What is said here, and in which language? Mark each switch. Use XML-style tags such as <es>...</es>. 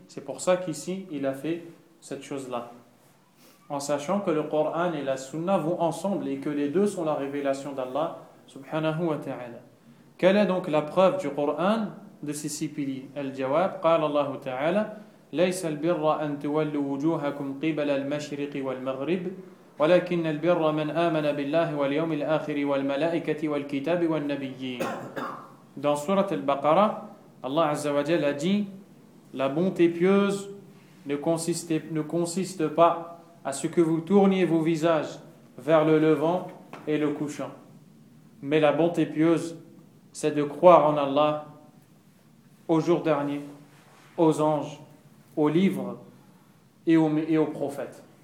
<fr>C'est pour ça qu'ici il a fait cette chose-là, en sachant que le Coran et la Sunna vont ensemble et que les deux sont la révélation d'Allah subhanahu wa ta'ala. Quelle est donc la preuve du Coran de ces six piliers?</fr> <ar>Al-Jawab, قال الله تعالى ليس البر أن تولوا وجوهكم قبل المشرق والمغرب ولكن البر من آمن بالله واليوم الآخر والملائكة والكتاب والنبيين.</ar> <fr>Dans sourate Al-Baqara, Allah Azza wa Jalla a dit: la bonté pieuse ne consiste pas à ce que vous tourniez vos visages vers le levant et le couchant. Mais la bonté pieuse, c'est de croire en Allah, au jour dernier, aux anges, aux livres et aux prophètes.</fr>